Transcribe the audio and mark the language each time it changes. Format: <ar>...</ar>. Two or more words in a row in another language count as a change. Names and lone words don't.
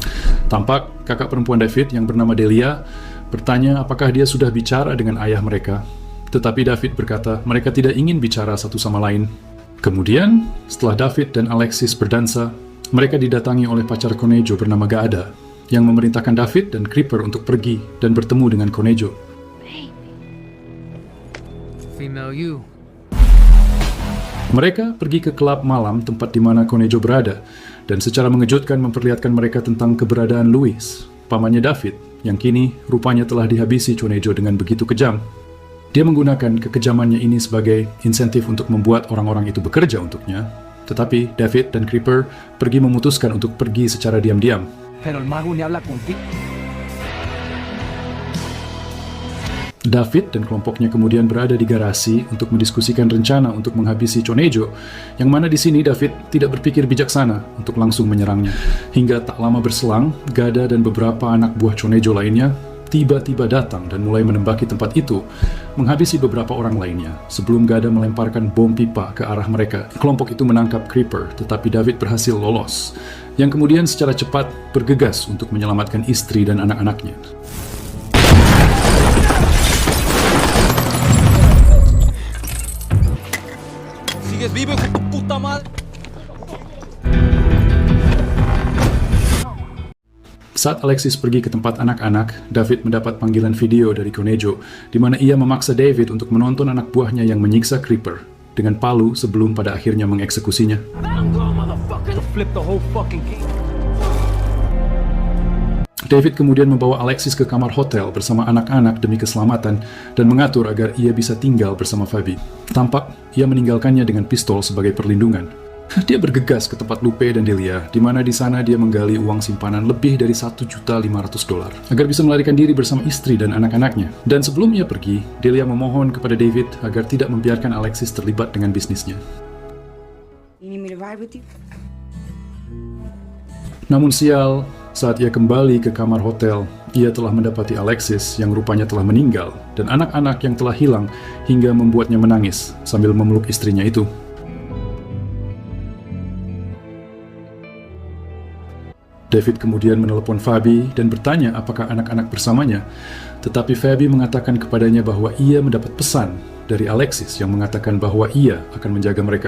<id>Tampak kakak perempuan David yang bernama Delia bertanya apakah dia sudah bicara dengan ayah mereka. Tetapi David berkata mereka tidak ingin bicara satu sama lain. Kemudian, setelah David dan Alexis berdansa, mereka didatangi oleh pacar Chonejo bernama Gaada, yang memerintahkan David dan Creeper untuk pergi dan bertemu dengan Chonejo.</id> <en>Female you.</en> <id>Mereka pergi ke klub malam tempat di mana Chonejo berada, dan secara mengejutkan memperlihatkan mereka tentang keberadaan Louis, pamannya David, yang kini rupanya telah dihabisi Chonejo dengan begitu kejam. Dia menggunakan kekejamannya ini sebagai insentif untuk membuat orang-orang itu bekerja untuknya, tetapi David dan Creeper pergi memutuskan untuk pergi secara diam-diam.</id> <es>Pero el mago ni habla contigo.</es> <id>David dan kelompoknya kemudian berada di garasi untuk mendiskusikan rencana untuk menghabisi Chonejo, yang mana di sini David tidak berpikir bijaksana untuk langsung menyerangnya. Hingga tak lama berselang, Gaada dan beberapa anak buah Chonejo lainnya tiba-tiba datang dan mulai menembaki tempat itu, menghabisi beberapa orang lainnya, sebelum Gaada melemparkan bom pipa ke arah mereka. Kelompok itu menangkap Creeper, tetapi David berhasil lolos, yang kemudian secara cepat bergegas untuk menyelamatkan istri dan anak-anaknya.</id> <es>Sigues vivo, hijo de tu puta madre.</es> <id>Saat Alexis pergi ke tempat anak-anak, David mendapat panggilan video dari Chonejo, di mana ia memaksa David untuk menonton anak buahnya yang menyiksa Creeper dengan palu sebelum pada akhirnya mengeksekusinya.</id> <en>Flip the whole fucking game.</en> <id>David kemudian membawa Alexis ke kamar hotel bersama anak-anak demi keselamatan dan mengatur agar ia bisa tinggal bersama Fabi. Tampak ia meninggalkannya dengan pistol sebagai perlindungan. Dia bergegas ke tempat Lupe dan Delia, di mana di sana dia menggali uang simpanan lebih dari $1.500.000 agar bisa melarikan diri bersama istri dan anak-anaknya. Dan sebelum ia pergi, Delia memohon kepada David agar tidak membiarkan Alexis terlibat dengan bisnisnya.</id> <en>You need me to ride with you?</en> <id>Namun sial, saat ia kembali ke kamar hotel, ia telah mendapati Alexis yang rupanya telah meninggal dan anak-anak yang telah hilang hingga membuatnya menangis sambil memeluk istrinya itu. David kemudian menelepon Fabi dan bertanya apakah anak-anak bersamanya, tetapi Fabi mengatakan kepadanya bahwa ia mendapat pesan dari Alexis yang mengatakan bahwa ia akan menjaga mereka.</id>